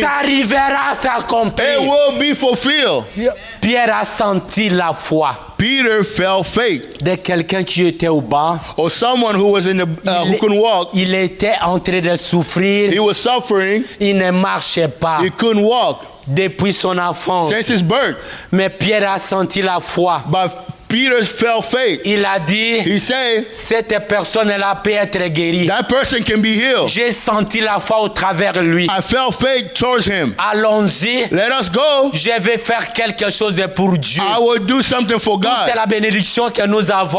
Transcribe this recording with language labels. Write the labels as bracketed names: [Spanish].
[French] ça arrivera à s'accomplir. [English] It will be fulfilled. [French] Pierre a senti la foi [English] Peter felt faith. [French] de quelqu'un qui était au banc. [English] Or someone who was in the who couldn't walk. [French] Il était en train de souffrir. [English] He was suffering. [French] Il ne marchait pas [English] He couldn't walk [French] depuis son enfance. [English] since his birth. [French] Mais Pierre a senti la foi. [English] But Peter felt faith. [French] Il a dit, [English] He said, [French] cette personne-là peut être guérie. [English] that person can be healed. [French] J'ai senti la foi au travers de lui. [English] I felt faith towards him. [French] Allons-y. [English] Let us go. [French] Je vais faire quelque chose pour Dieu. [English] I will do something for [French] C'est [English] God. [French] la bénédiction que nous avons.